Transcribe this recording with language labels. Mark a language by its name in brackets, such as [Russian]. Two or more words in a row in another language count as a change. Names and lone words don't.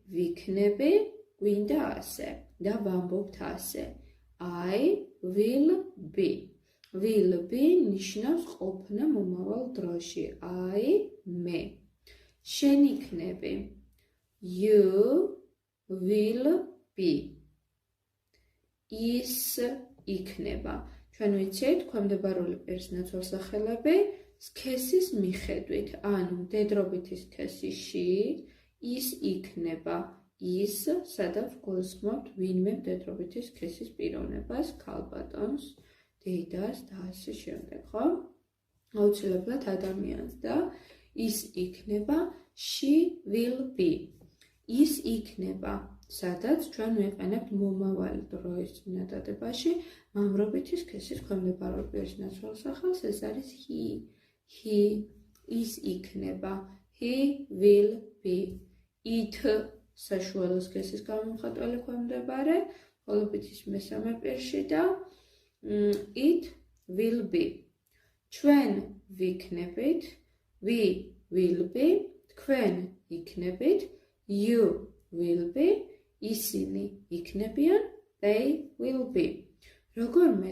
[Georgian] ვიქნები, გვინდა ასე და ვამბობთ ასე. [English] I will be. Will be [Georgian] ნიშნავს ყოფნა მომავალ დროში. I მე. შენ იქნები. [English] You will be. [Georgian] ის იქნება. ჩვენ ვიცით, ქვემდებარული პირსნაცვალ სახელები სქესის მიხედვით, ანუ მდედრობითი სქესი she, ის იქნება. ის, სადაც გულისხმობთ ვინმე მდედრობითი სქესის პიროვნებას, ქალბატონს, დედას და ასე შემდეგ, ხო? აუცილებლად ადამიანს და ის იქნება [English] she will be. [Georgian] ის იქნება, სადაც ჩვენ ვიყენებთ მომავალი დროის წინადადებაში მამრობითი სქესის ქვემდებარული პირსნაცვალ სახელს, ეს არის he. He ის იქნება. [English] He will be. [Georgian] It საშუალო სქესის გამომხატველი ქვემდებარე, მხოლოდ ის მესამე პირში და [English] it will be. [Georgian] ჩვენ ვიქნებით, [English] we will be, [Georgian] თქვენ იქნებით, [English] you will be, [Georgian] ისინი იქნებიან, [English] they will be. [Georgian] როგორ